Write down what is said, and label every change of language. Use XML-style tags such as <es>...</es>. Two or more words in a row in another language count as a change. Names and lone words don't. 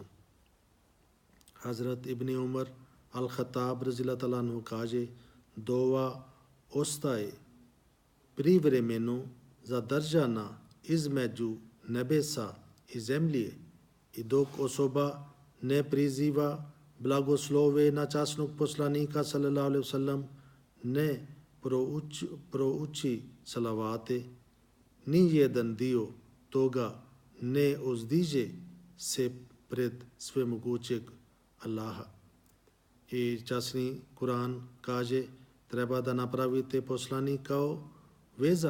<bs>Hazrat Ibn Umar Al-Khattab</bs> <ar>رضي الله عنه</ar> <bs>kaže, dova ostaje privremeno zadržana između nebesa i zemlje i dok osoba ne priziva blagoslove na časnog poslanika</bs> <ar>صلى الله عليه وسلم,</ar> <bs>ne prouči salavate, ni jedan dio toga ne uzdiže se pred svemogućeg Allaha. I časni Kur'an kaže, treba da napravite poslanik kao veza.</bs>